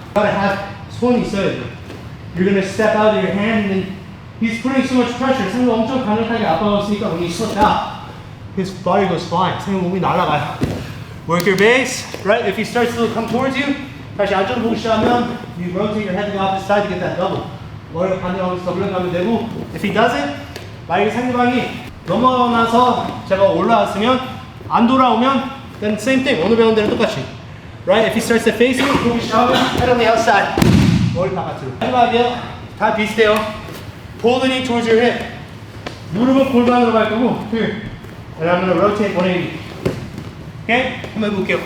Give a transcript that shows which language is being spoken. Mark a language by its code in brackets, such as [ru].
[en] Gotta have [ko] 손이 있어야죠. [en] You're gonna step out of your hand and then he's putting so much pressure. [ko] 상대 엄청 강력하게 압박했으니까 [en] when you slip out, his body goes flying. [ko] 상대 몸이 날아가요. [en] Work your base, right? If he starts to come towards you, [ko] 다시 안쪽으로 보기 시작하면 [en] you rotate your head to the opposite side to get that double. [ko] 머리를 반대로 하면서 더블 가면 되고 [en] if he doesn't, [ko] 만약에 상대방이 넘어나서 제가 올라왔으면 안 돌아오면 [en] then same thing. [ko] 오늘 배운 대로 똑같이. Right? [en] If he starts to face you, [ko] 보기 시작하면 [en] head on the outside. [ko] 머리 바깥으로. 마지막이요. 다 비슷해요. [en] Pull the knee towards your hip. [ko] 무릎은 골반으로 갈 거고 [en] here. And I'm going to rotate 180. Okay? [ko] 한번 해볼게요.